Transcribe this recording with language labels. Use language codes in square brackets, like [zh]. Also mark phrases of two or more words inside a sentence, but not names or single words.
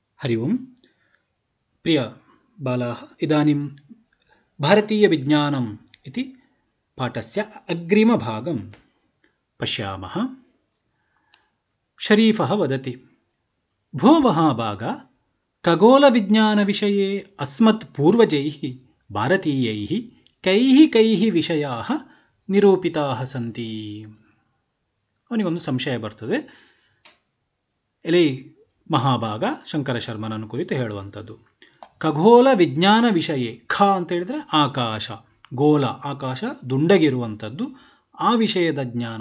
[sa] हरि ओम् प्रिय बालाः, इदानीं भारतीयविज्ञानम् इति पाठस्य अग्रिमभागं पश्यामः। शरीफः वदति, भो महाभाग, खगोलविज्ञानविषये अस्मत् पूर्वजैः भारतीयैः कैः विषयाः निरूपिताः सन्ति। [kn] ಅವನಿಗೊಂದು ಸಂಶಯ ಬರ್ತದೆ. ಎಲೆ ಮಹಾಭಾಗ, ಶಂಕರ ಶರ್ಮನನ್ನು ಕುರಿತು ಹೇಳುವಂಥದ್ದು. ಖಗೋಳ ವಿಜ್ಞಾನ ವಿಷಯ, ಖ ಅಂತ ಹೇಳಿದರೆ ಆಕಾಶ, ಗೋಲ ಆಕಾಶ ದುಂಡಗಿರುವಂಥದ್ದು, ಆ ವಿಷಯದ ಜ್ಞಾನ.